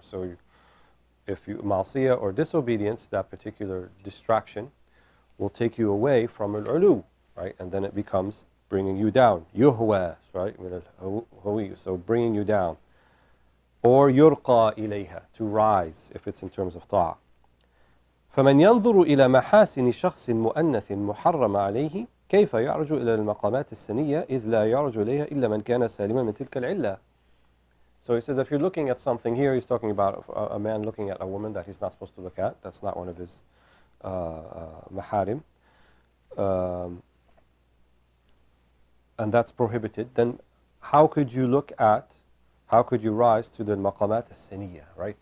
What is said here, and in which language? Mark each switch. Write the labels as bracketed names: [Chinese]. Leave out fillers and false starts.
[English] So if you, ma'siyah or disobedience, that particular distraction will take you away from al-ulu, right? And then it becomes bringing you down. Yuhwa, right? So bringing you down. Or yurqa ilayha, to rise, if it's in terms of ta'ah. [Arabic] فمن ينظر إلى محاسن شخص مؤنث محرم عليه كيف يعرج إلى المقامات السنية إذ لا يعرج إليها إلا من كان سالما من تلك العلة. [English] So he says if you're looking at something, here he's talking about a man looking at a woman that he's not supposed to look at. That's not one of his maharim. And that's prohibited. Then how could you rise to the maqamat as-saniyya, right?